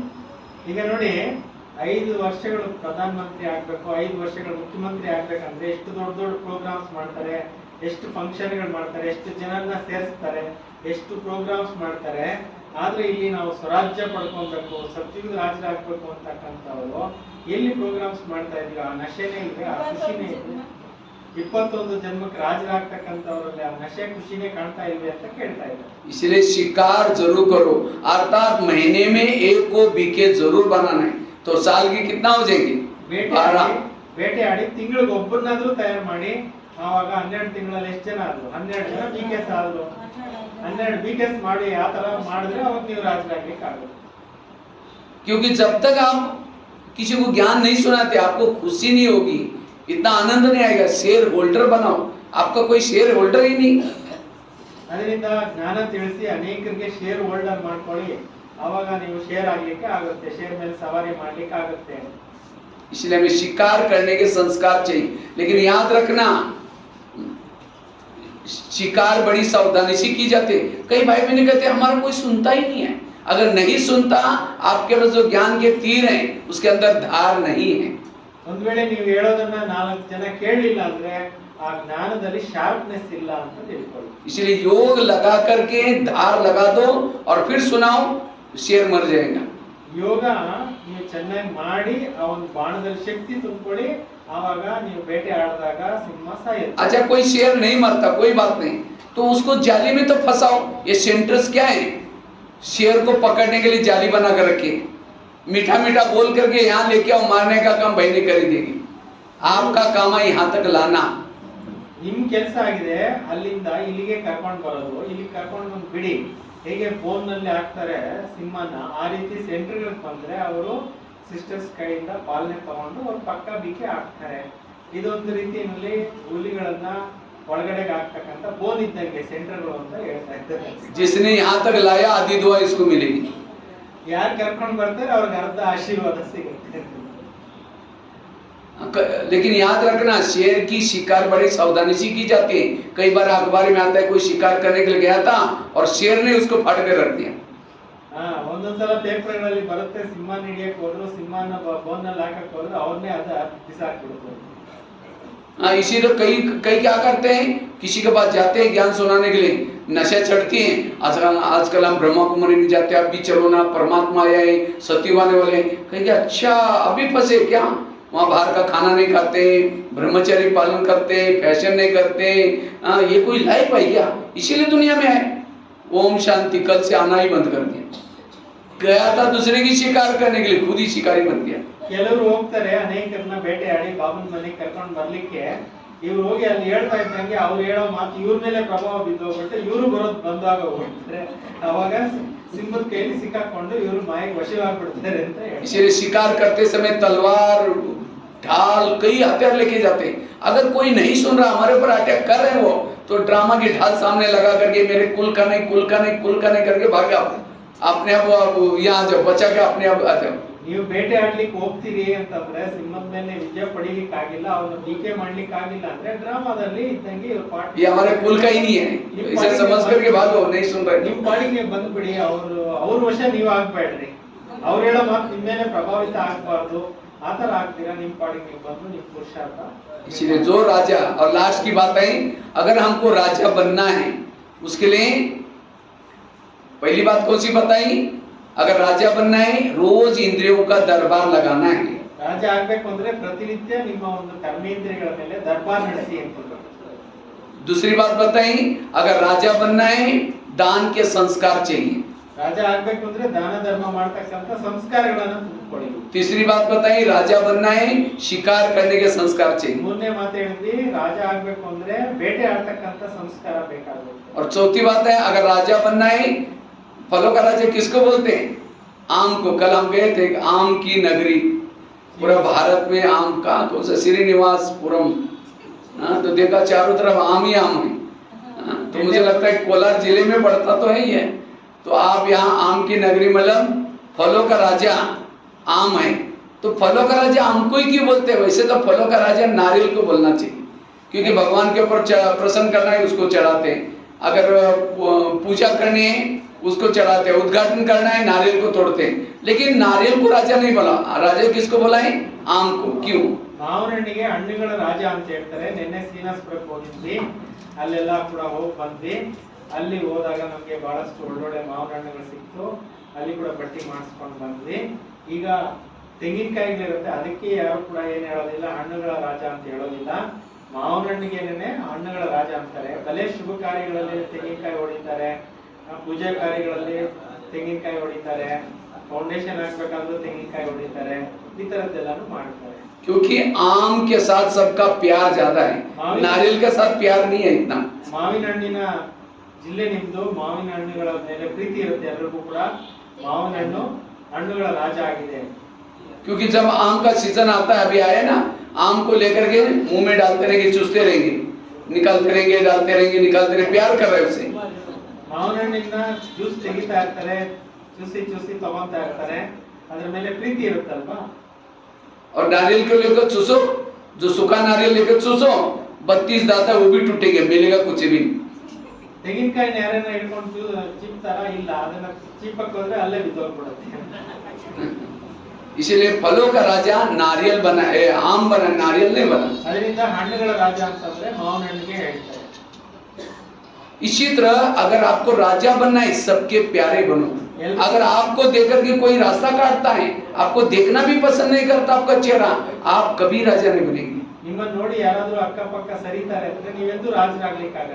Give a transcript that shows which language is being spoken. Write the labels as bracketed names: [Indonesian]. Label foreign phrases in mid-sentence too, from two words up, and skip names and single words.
[Kannada] ಈಗ ನೋಡಿ 5 ವರ್ಷಗಳು ಪ್ರಧಾನ ಮಂತ್ರಿ ಆಗಬೇಕು, 5 ವರ್ಷಗಳು ಮುಖ್ಯಮಂತ್ರಿ ಆಗಬೇಕಂದ್ರೆ ಎಷ್ಟು ದೊಡ್ಡ ದೊಡ್ಡ ಪ್ರೋಗ್ರಾಮ್ಸ್ ಮಾಡ್ತಾರೆ, ಎಷ್ಟು ಫಂಕ್ಷನ್ಗಳು ಮಾಡ್ತಾರೆ, ಎಷ್ಟು ಜನರನ್ನ ಸೇರಿಸ್ತಾರೆ, ಎಷ್ಟು ಪ್ರೋಗ್ರಾಮ್ಸ್ ಮಾಡ್ತಾರೆ। ಆದ್ರೆ ಇಲ್ಲಿ ನಾವು ಸ್ವರಾಜ್ಯ ಪಡ್ಕೊಬೇಕು, ಸತ್ಯುಗದ ರಾಜರಾಗಬೇಕು ಅಂತಕ್ಕಂಥವ್ರು ಎಲ್ಲಿ ಪ್ರೋಗ್ರಾಮ್ಸ್ ಮಾಡ್ತಾ ಇದೀವಿ? ಆ ನಶೆನೇ ಇದೆ, ಆ ಖುಷಿನೇ ಇದೆ। 21 ಜನ್ಮಕ್ಕೆ ರಾಜರಾಗ್ತಕ್ಕಂಥವ್ರಲ್ಲಿ ಆ ನಶೆ ಖುಷಿನೇ ಕಾಣ್ತಾ ಇಲ್ವೇ ಅಂತ ಕೇಳ್ತಾ ಇದ್ದಾರೆ। [Hindi] इसलिए शिकार जरूर करो, अर्थात महीने में एक को बीके जरूर बनाना है, तो साल की कितना हो जाएंगे? [Kannada] ಬೇಟೆ ಆಡಿ ತಿಂಗಳಿಗೆ ಒಬ್ಬರನ್ನಾದ್ರೂ ತಯಾರು ಮಾಡಿ, ಆವಾಗ 12 ತಿಂಗಳಲ್ಲಿ ಎಷ್ಟು ಜನ ಆದ್ರು? 12 ಜನ ಬಿಕೆಸ್ ಆದ್ರು। 12 ಬಿಕೆಸ್ ಮಾಡಿ ಆ ತರ ಮಾಡಿದ್ರೆ ಅವಾಗ ನೀವು ರಾಜರಾಗ್ಲಿಕ್ಕೆ ಆಗುತ್ತೆ। [Hindi] क्योंकि जब तक आप किसी को ज्ञान नहीं सुनाते, आपको खुशी नहीं होगी, इतना आनंद नहीं आएगा। [English] share holder [Hindi] बनाओ, आपका कोई [English] share holder [Hindi] ही नहीं। [Kannada] ಅದರಿಂದ ಜ್ಞಾನ ತಿಳಿಸಿ ಅನೇಕರಿಗೆ [English] share holder [Kannada] ಮಾಡ್ಕೊಳ್ಳಿ, ಆವಾಗ ನೀವು ಶೇರ್ ಆಗ್ಲಿಕ್ಕೆ ಆಗುತ್ತೆ, ಶೇರ್ ಮೇಲೆ ಸವಾರಿ ಮಾಡ್ಲಿಕ್ಕೆ ಆಗುತ್ತೆ। [Hindi] इसलिए हमें शिकार करने के संस्कार चाहिए, लेकिन याद रखना शिकार बड़ी सावधानी से की जाती है। कई भाई बहन कहते हैं हमारा कोई सुनता ही नहीं है। अगर नहीं सुनता, आपके पास जो ज्ञान के तीर हैं उसके अंदर धार नहीं है। [Kannada] ಒಂದ್ ವೇಳೆ ನೀವು ಹೇಳೋದನ್ನ 4 ಜನ ಕೇಳಲಿಲ್ಲ ಅಂದ್ರೆ ಆ ಜ್ಞಾನದಲ್ಲಿ ಶಾರ್ಪ್ನೆಸ್ ಇಲ್ಲ ಅಂತ ತಿಳ್ಕೊಳ್ಳಿ। [Hindi] इसलिए योग लगा करके धार लगा दो और फिर सुनाओ, शेर मर जाएगा। [Kannada] ಯೋಗ ನೀವು ಚೆನ್ನಾಗಿ ಮಾಡಿ ಆ ಒಂದು ಬಾಣದಲ್ಲಿ ಶಕ್ತಿ ತುಂಬಿಕೊಳ್ಳಿ, ಆವಾಗ ನೀವು ಬೇಟೆ ಆಡಿದಾಗ ಸಿಂಹ ಸಾಯುತ್ತೆ। [Hindi] अच्छा कोई शेर नहीं मरता, कोई बात नहीं, तो उसको जाली में तो फंसाओ। ये सेंटर्स क्या है? शेर को पकड़ने के लिए जाली बना कर रखी, मीठा मीठा बोल करके यहाँ लेके आओ, मारने का काम भाई नहीं कर देगी। आपका काम है यहाँ तक लाना। [Kannada] ನಿಮ್ ಕೆಲಸ ಆಗಿದೆ ಅಲ್ಲಿಂದ ಇಲ್ಲಿಗೆ ಕರ್ಕೊಂಡು ಬರೋದು, ಇಲ್ಲಿ ಕರ್ಕೊಂಡು ಬಂದು ಬಿಡಿ। ಹೇಗೆ ಫೋನ್ ನಲ್ಲಿ ಹಾಕ್ತಾರೆ ಸಿಂಹನ, ಆ ರೀತಿ ಸೆಂಟರ್ಗೆ ಬಂದ್ರೆ ಅವರು ಸಿಸ್ಟರ್ಸ್ ಕೈಯಿಂದ ಪಾಲನೆ ತಗೊಂಡು ಅವ್ರ ಪಕ್ಕ ಬಿಕ್ಕೆ ಹಾಕ್ತಾರೆ। ಇದೊಂದು ರೀತಿಯಲ್ಲಿ ಹುಲಿಗಳನ್ನ ಒಳಗಡೆಗೆ ಹಾಕ್ತಕ್ಕಂಥ ಬೋನ್ ಇದ್ದಂಗೆ ಸೆಂಟರ್ಗಳು ಅಂತ ಹೇಳ್ತಾ ಇದ್ದಾರೆ। [Hindi] जिसने यहाँ तक लाया आधी दुआ इसको मिलेगी। [Kannada] ಯಾರು ಕರ್ಕೊಂಡು ಬರ್ತಾರೆ ಅವ್ರಿಗೆ ಅರ್ಧ ಆಶೀರ್ವಾದ ಸಿಗುತ್ತೆ। [Hindi] लेकिन याद रखना शेर की शिकार बड़ी सावधानी से की जाती है। कई बार अखबार में आता है कोई शिकार करने के लिए गया था और शेर ने उसको फाड़ कर रख दिया। [Kannada] ಒಂದೊಂದ್ಸಲ ಪೇಪರ್ಗಳಲ್ಲಿ ಬರುತ್ತೆ, ಸಿಂಹನ ಹಿಡಿಯಕ್ಕೆ ಹೋದ್ರು, ಸಿಂಹನ ಬೋನಲ್ಲಿ ಹಾಕಕ್ಕೆ ಹೋದ್ರು, ಅವ್ರನ್ನೇ ಅದ ಬಿಸಾಕ್ಬಿಡ್ತಾರೆ। [Hindi] इसीलिए कई कई क्या करते हैं, किसी के पास जाते हैं ज्ञान सुनाने के लिए, नशा चढ़ती है। आजकल हम ब्रह्मा कुमारी में जाते हैं, अभी चलो ना, परमात्मा आया है, सत्युग आने वाले हैं। कहेंगे अच्छा अभी फंसे क्या, वहाँ बाहर का खाना नहीं खाते, ब्रह्मचर्य पालन करते, फैशन नहीं करते, ये कोई लाइफ है क्या, इसीलिए दुनिया में है। ओम शांति, कल से आना ही बंद कर दिया। गया था दूसरे की शिकार करने के लिए, खुद ही शिकारी बन गया। [Kannada] ಕೆಲವರು ಹೋಗ್ತಾರೆ ಅನೇಕರನ್ನ ಬೇಟೆಯಾಡಿ ಬಾಬನ ಮನೆಗೆ ಕರ್ಕೊಂಡು ಬರ್ಲಿಕ್ಕೆ, ಇವ್ರು ಹೋಗಿ ಅಲ್ಲಿ ಹೇಳ್ತಾ ಇದ್ದಂಗೆ ಅವ್ರು ಹೇಳೋ ಮಾತು ಇವ್ರ ಮೇಲೆ ಪ್ರಭಾವ ಬಿದ್ದೋಗ್ಬಿಟ್ಟು ಇವ್ರು ಬರೋದು ಬಂದಾಗ ಹೋಗ್ಬಿಡ್ತಾರೆ, ಅವಾಗ ಸಿಂಹದ ಕೈಲಿ ಸಿಕ್ಕಾಕೊಂಡು ಇವ್ರು ಮಾಯಿಗೆ ವಶವಾಗ್ಬಿಡ್ತಾರೆ ಅಂತ ಹೇಳಿ। [Hindi] इसीलिए शिकार करते समय तलवार, ढाल, कई हथियार लेके जाते हैं। अगर कोई नहीं सुन रहा, हमारे ऊपर अटैक कर रहे हैं वो, तो ड्रामा की ढाल सामने लगा करके मेरे कुल का नहीं, कुल का नहीं, कुल का नहीं करके भाग जाओ, अपने आप यहाँ जाओ, बचा के अपने आप आ जाओ। [Kannada] ನೀವು ಬೇಟೆ ಆಡ್ಲಿಕ್ಕೆ ಹೋಗ್ತೀರಿ ಅಂತಂದ್ರೆ ಸಿಂಹದ ಮೇಲೆ ವಿಜಯ ಪಡಿಲಿಕ್ಕೆ ಆಗಿಲ್ಲ, ಅವನು ಟೀಕೆ ಮಾಡ್ಲಿಕ್ಕೆ ಆಗಿಲ್ಲ ಅಂದ್ರೆ ಡ್ರಾಮಾದಲ್ಲಿ ಇದ್ದಂಗೆ ಇವ್ರ ಪಾಠ, [Hindi] ये हमारे कुल का ही नहीं है, इसे समझ करके भागो, नहीं सुन रहे। [Kannada] ನಿಮ್ ಪಾಡಿಗೆ ಬಂದ್ಬಿಡಿ, ಅವ್ರ ವಶ ನೀವು ಆಗ್ಬೇಡ್ರಿ, ಅವ್ರು ಹೇಳೋ ಮಾತು ನಿಮ್ಮ ಮೇಲೆ ಪ್ರಭಾವಿತ ಆಗ್ಬಾರ್ದು, ಆತರ ಆಗ್ತೀರಾ, ನಿಮ್ ಪಾಡಿಗೆ ನೀವು ಬಂದು ನಿಮ್ ಪುರುಷಾರ್ಥ। [Hindi] इसीलिए जो राजा, और लास्ट की बात है, अगर हमको राजा बनना है, उसके लिए पहली बात कौन सी बताई, अगर राजा बनना है रोज इंद्रियों का दरबार लगाना है। [Kannada] ರಾಜ ಆಗ್ಬೇಕು ಅಂದ್ರೆ ಪ್ರತಿನಿತ್ಯ ನಿಮ್ಮ ಒಂದು ಕರ್ಮೇಂದ್ರಿಯಗಳ ಮೇಲೆ ದರ್ಬಾರ್ ನಡೆಸಿ ಅಂತ। [Hindi] दूसरी बात बताई, अगर राजा बनना है दान के संस्कार चाहिए। [Kannada] ರಾಜ ಆಗ್ಬೇಕು ಅಂದ್ರೆ ದಾನ ಧರ್ಮ ಮಾಡ್ತಕ್ಕಂತ ಸಂಸ್ಕಾರಗಳನ್ನು ತುಂಬಿಕೊಳ್ಳಿ। [Hindi] तीसरी बात बताई, राजा बनना है शिकार करने के संस्कार चाहिए। [Kannada] ಮೂರನೇ ಮಾತು ಹೇಳಿದ್ವಿ, ರಾಜ ಆಗ್ಬೇಕು ಅಂದ್ರೆ ಬೇಟೆ ಆಡ್ತಕ್ಕಂತ ಸಂಸ್ಕಾರ ಬೇಕಾಗುತ್ತೆ। [Hindi] और चौथी बात है, अगर राजा बनना है, फलों का राजा किसको बोलते हैं, आम को। कल हम गए थे आम की नगरी, पूरा भारत में आम का कौन सा, श्रीनिवासपुरम, तो देखा चारों तरफ आम ही आम है। तो मुझे लगता है कोलार जिले में पड़ता तो है ही है। तो आप यहाँ आम की नगरी, मतलब फलों का राजा आम है। तो फलों का राजा आम को ही क्यों बोलते हैं, वैसे तो फलों का राजा नारियल को बोलना चाहिए, क्योंकि भगवान के ऊपर प्रसन्न करना है, उसको चढ़ाते हैं। अगर पूजा करनी है उसको चढ़ाते हैं, उद्घाटन करना है नारियल को तोड़ते हैं। लेकिन नारियल को राजा नहीं बोला, राजा किसको बोला है, आम को। क्यों, [Kannada] ಮಾವಿನ ಹಣ್ಣಿಗೆ ಹಣ್ಣುಗಳ ರಾಜ ಅಂತ ಹೇಳ್ತಾರೆ। ನಿನ್ನೆ ಶ್ರೀನಿವಾಸಪುರಕ್ಕೆ ಹೋಗಿದ್ವಿ, ಅಲ್ಲೆಲ್ಲ ಕೂಡ ಹೋಗಿ ಬಂದ್ವಿ। ಅಲ್ಲಿ ಹೋದಾಗ ನಮ್ಗೆ ಬಹಳಷ್ಟು ಒಳ್ಳೊಳ್ಳೆ ಮಾವಿನ ಹಣ್ಣುಗಳು ಸಿಕ್ತು, ಅಲ್ಲಿ ಕೂಡ ಬಟ್ಟಿ ಮಾಡಿಸ್ಕೊಂಡು ಬಂದ್ವಿ। ಈಗ ತೆಂಗಿನಕಾಯಿಗಳಿರುತ್ತೆ, ಅದಕ್ಕೆ ಯಾರು ಕೂಡ ಏನ್ ಹೇಳೋದಿಲ್ಲ, ಹಣ್ಣುಗಳ ರಾಜ ಅಂತ ಹೇಳೋದಿಲ್ಲ, ಮಾವಿನ ಹಣ್ಣಿಗೆನೆ ಹಣ್ಣುಗಳ ರಾಜ ಅಂತಾರೆ। ಭಲೆ ಶುಭ ಕಾರ್ಯಗಳಲ್ಲಿ ತೆಂಗಿನಕಾಯಿ ಹೊಡಿತಾರೆ, ಪೂಜಾ ಕಾರ್ಯಗಳಲ್ಲಿ ತೆಂಗಿನಕಾಯಿ ಹೊಡಿತಾರೆ, ಫೌಂಡೇಶನ್ ಹಾಕ್ಬೇಕಾದ್ರೂ ತೆಂಗಿನಕಾಯಿ ಹೊಡಿತಾರೆ, ಈ ತರದ್ದೆಲ್ಲಾನು ಮಾಡ್ತಾರೆ। [Hindi] क्योंकि आम के साथ सबका प्यार ज्यादा है, नारियल के साथ प्यार नहीं है इतना। [Kannada] ಮಾವಿನ ಹಣ್ಣಿನ ಜಿಲ್ಲೆ ನಿಮ್ದು, ಮಾವಿನ ಹಣ್ಣುಗಳ ಮೇಲೆ ಪ್ರೀತಿ ಇರುತ್ತೆ ಎಲ್ಲರಿಗೂ ಕೂಡ। ಮಾವಿನ ಹಣ್ಣು ಹಣ್ಣುಗಳ ರಾಜ ಆಗಿದೆ। [Hindi] क्योंकि जब आम का सीजन आता है, अभी आया ना, आम को लेकर के मुंह में डालते रहेंगे, चूसते रहेंगे, निकालते रहेंगे, डालते रहेंगे, निकालते रहेंगे, प्यार कर रहे हैं उसे। [Kannada] ಮಾವಿನ ಹಣ್ಣಿನ ಜ್ಯೂಸ್ ತೆಗಿತಾ ಇರ್ತಾರೆ, ಚೂಸಿ ಚೂಸಿ ತಗೊಂತಾ ಇರ್ತಾರೆ, ಅದ್ರ ಮೇಲೆ ಪ್ರೀತಿ ಇರುತ್ತಲ್ವಾ। [Hindi] और नारियल को लेकर चूसो, जो सूखा नारियल लेकर चूसो, 32 दांत है वो भी टूटेंगे, मिलेगा कुछ भी। [Kannada] ತೆಂಗಿನಕಾಯಿನ ಯಾರನ್ನ ಹಿಡ್ಕೊಂಡು ಚಿಪ್ತಾರ, ಇಲ್ಲ ಅದನ್ನ ಚಿಪ್ಪಕ್ಕೆ ಹೋದ್ರೆ ಅಲ್ಲೇ ಬಿದ್ದೋಗ್ಬಿಡುತ್ತೆ। [Hindi] इसीलिए फलों का राजा नारियल बना, आम बना, नारियल नहीं बना। [Kannada] ಅದರಿಂದ ಹಣ್ಣುಗಳ ರಾಜ ಅಂತಂದ್ರೆ ಮಾವಿನ ಹಣ್ಣಿಗೆ ಹೇಳ್ತಾರೆ। [Hindi] इसी तरह अगर आपको राजा बनना है, सबके प्यारे बनो। अगर आपको देखकर के कोई रास्ता काटता है, आपको देखना भी पसंद नहीं करता आपका चेहरा, आप कभी राजा नहीं बनेंगे। [Kannada] ನಿಮ್ಮನ್ನ ನೋಡಿ ಯಾರಾದ್ರೂ ಅಕ್ಕಪಕ್ಕ ಸರಿತಾರೆ ಅಂದ್ರೆ ನೀವೆಂದೂ ರಾಜರಾಗ್ಲಿಕ್ಕೆ ಆಗಲ್ಲ।